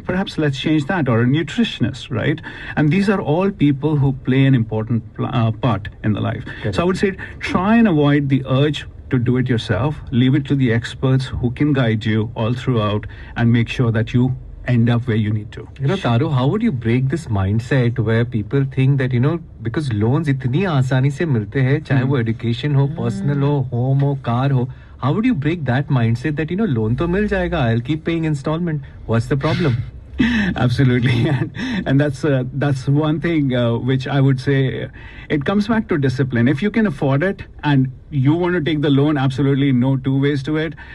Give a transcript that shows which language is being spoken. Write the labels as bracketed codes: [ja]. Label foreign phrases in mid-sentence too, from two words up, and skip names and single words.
[en] Perhaps let's change that, or a nutritionist, right? And these are all people who play an important part in the life. So I would say try and avoid the urge to do it yourself. Leave it to the experts who can guide you all throughout and make sure that you end up where you need to. Taru, how would you break this mindset where people think that, because loans [hi] इतनी आसानी से मिलते है, चाहे वो एजुकेशन हो, पर्सनल हो, होम हो, कार हो, [en] how would you break that mindset that, [hi] लोन तो मिल जाएगा, [en] I'll keep paying installment. What's the problem? Absolutely. And that's one thing which I would say, it comes back to discipline. If you can afford it and you want to take the loan, absolutely no two ways to it.